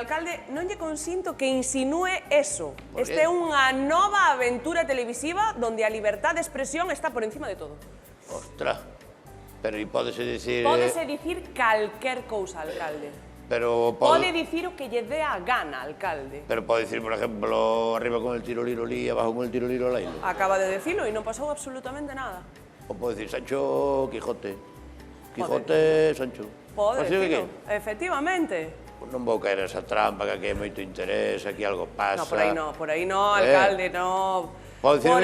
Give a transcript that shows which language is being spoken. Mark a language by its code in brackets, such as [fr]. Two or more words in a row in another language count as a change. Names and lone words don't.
[gl] alcalde, non lle consinto que insinúe eso. Por Esta é qué? unha nova aventura televisiva donde a liberdade de expresión está por encima de todo. Ostras. Pero e pódese dicir... Pódese dicir calquer cousa, alcalde. Pero Pode dicir o que lle dé a gana, alcalde. Pero pode dicir, [es] por ejemplo, arriba con el tiroliro li, abajo con el tiroliro lailo. [gl] Acaba de decirlo e non pasou absolutamente nada. O pode dicir Sancho Quijote. Quijote, Sancho. Pode Pois sí, decirlo, que? efectivamente. Pues non vou caer esa trampa, que aquí hai moito interés, aquí algo pasa. No, por aí no, alcalde, no. Pode dicir